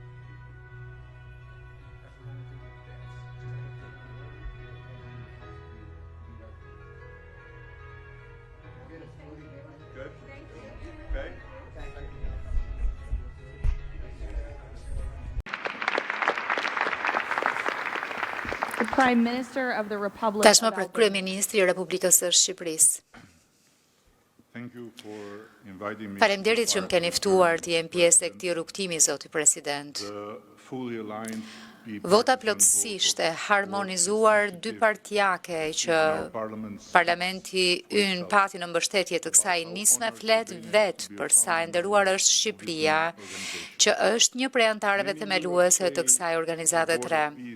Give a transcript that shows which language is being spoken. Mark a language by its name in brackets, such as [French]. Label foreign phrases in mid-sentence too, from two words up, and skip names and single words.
[English] Good? Okay. The Prime Minister of the Republic [Albanian] Tashmë [English] of [Albanian] për [English] Albania. [Albanian] Kryeministri i Republikës së Shqipërisë. [English] Thank you for inviting me. [Albanian] Faleminderit që më keni ftuar të jem pjesë e këtij rrugtimi, zoti president. [English] The fully aligned [Albanian] Vota plotësisht e harmonizuar dy partijake që parlamenti ynë pati në mbështetje të kësaj nisme flet vetë për sa e nderuar është Shqipëria, që është një prej antarëve themeluese të kësaj organizate 3.